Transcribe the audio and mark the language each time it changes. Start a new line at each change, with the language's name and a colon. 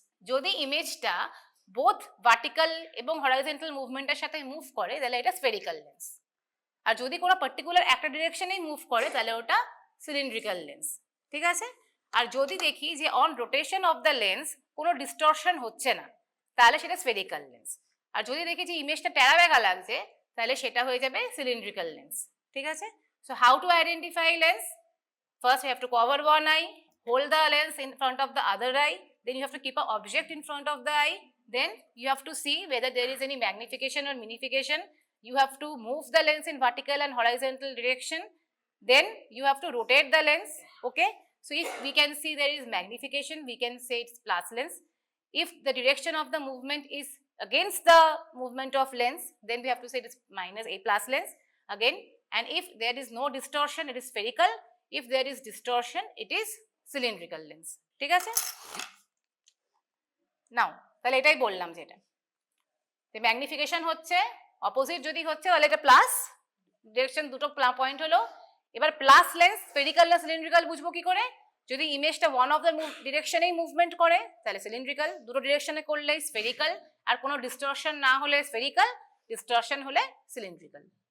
Bangla: যদি ইমেজটা both vertical এবং হরাইজন্টাল মুভমেন্টের সাথে মুভ করে তাহলে এটা স্ফেরিক্যাল লেন্স, আর যদি কোনো পার্টিকুলার একটা ডিরেকশনেই মুভ করে তাহলে ওটা সিলিন্ড্রিক্যাল লেন্স, ঠিক আছে? আর যদি দেখি যে
English: on rotation of the lens
Bangla: কোনো ডিস্টরশন হচ্ছে না তাহলে সেটা স্ফেরিক্যাল লেন্স, আর যদি দেখি যে ইমেজটা টেরা বেঁকা লাগছে তাহলে সেটা হয়ে যাবে সিলিন্ড্রিক্যাল লেন্স, ঠিক আছে?
English: So how to identify lens? First, you have to cover one eye, hold the lens in front of the other eye, then you have to keep an object in front of the eye, then you have to see whether there is any magnification or minification. You have to move the lens in vertical and horizontal direction, then you have to rotate the lens, okay? So if we can see there is magnification, we can say it's plus lens. If the direction of the movement is against the movement of lens, then we have to say it is minus a plus lens again. And if there is no distortion, it is spherical. If there is distortion, it is cylindrical lens, ঠিক আছে?
Bangla: নাও তাহলে এটাই বললাম, যেটা magnification হচ্ছে opposite যদি হচ্ছে তাহলে এটা প্লাস ডিরেকশন, দুটো পয়েন্ট হলো। এবার প্লাস লেন্স স্ফেরিক্যাল না সিলিন্ড্রিক্যাল বুঝবো কি করে? যদি ইমেজটা ওয়ান অফ দ্য ডিরেকশনেই মুভমেন্ট করে তাহলে সিলিন্ড্রিক্যাল, দুটো ডিরেকশনে করলে স্ফেরিক্যাল, আর কোনো ডিস্টরশন না হলে স্ফেরিক্যাল, ডিস্টরশন হলে সিলিন্ড্রিক্যাল।